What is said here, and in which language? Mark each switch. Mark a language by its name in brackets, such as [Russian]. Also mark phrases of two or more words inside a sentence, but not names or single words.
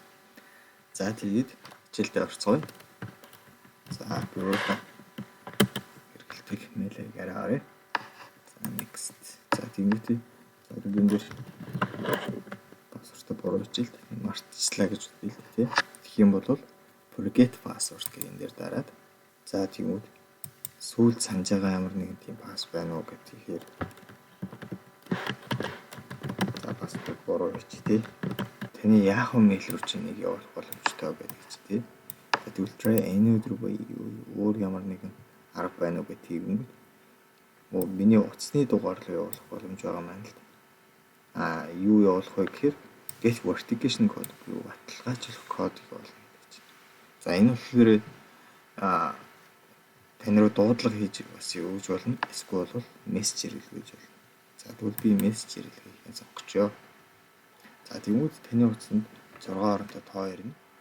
[Mongolian] За тэгээд хичээлдээ орцгоё. За би өөрөө хэрэглэдэг мэйлийг арай. Next. За тэгвэл энэ дээр пассвортаа буруу хичээлд мартчихлаа гэж үгүй л тий. Тэгэх юм бол [English] forget password [Mongolian] гэх энэ дээр дараад за тэгвэл сүүлд санаж байгаа ямар нэгэн тийм пасс байна уу гэхээр за пассворд буруу хич тий. Таны Yahoo mail руу чи нэг явуулах боломжтой байдаг ч тий. Тэгвэл [English] try any other way [Mongolian] өөр ямар нэгэн арга байна уу гэх тийм миний утасны дугаар руу явуулах боломж байгаа маань л. Юу явуулах вэ гэхээр [English] get verification code [Mongolian] буюу баталгаажлах кодыг явуулна гэж. За энэ болохоор тань руу дуудлага хийж бас өгж болно. Эсвэл бол мессеж хэрэглэж болно. За тэгвэл би мессеж хэрэглэхийг сонгочихё. За тэгвэл таны утсанд 6 оронтой тоо ирнэ.